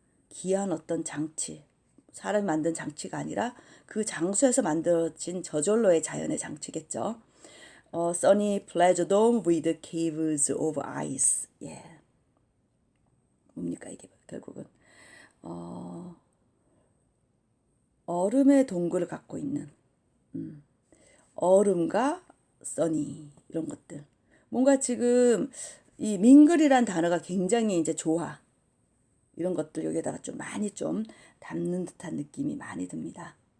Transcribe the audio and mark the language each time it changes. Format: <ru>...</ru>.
<ko>귀한 어떤 장치, 사람이 만든 장치가 아니라 그 장소에서 만들어진 저절로의 자연의 장치겠죠.</ko> <en>Sunny pleasure dome with caves of ice.</en> <ko>예. 뭡니까 이게 결국은 얼음의 동굴을 갖고 있는 얼음과 써니 이런 것들. 뭔가 지금 이 밍글이란 단어가 굉장히 이제 조화 이런 것들 여기에다가 좀 많이 좀 담는 듯한 느낌이 많이 듭니다.</ko>